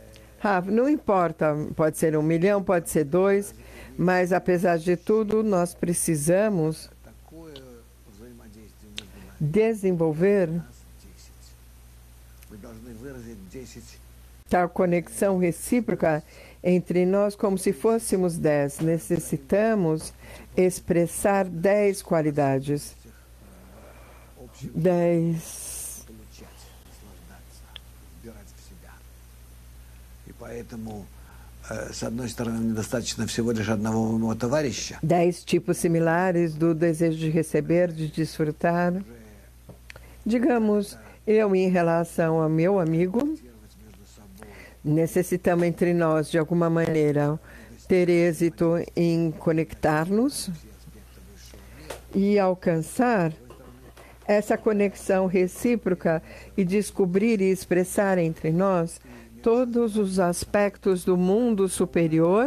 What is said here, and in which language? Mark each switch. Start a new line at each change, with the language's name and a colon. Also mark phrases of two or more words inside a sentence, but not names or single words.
Portuguese: Não importa, pode ser 1 milhão, pode ser 2, mas apesar de tudo, nós precisamos desenvolver tal conexão recíproca entre nós como se fôssemos 10. Necessitamos expressar 10 qualidades. 10.
Russian: Поэтому, с одной стороны, недостаточно всего лишь одного товарища.
Portuguese: 10 tipos similares do desejo de receber, de desfrutar. Digamos, eu em relação ao meu amigo, necessitamos entre nós, de alguma maneira, ter êxito em conectar-nos e alcançar essa conexão recíproca e descobrir e expressar entre nós todos os aspectos do mundo superior.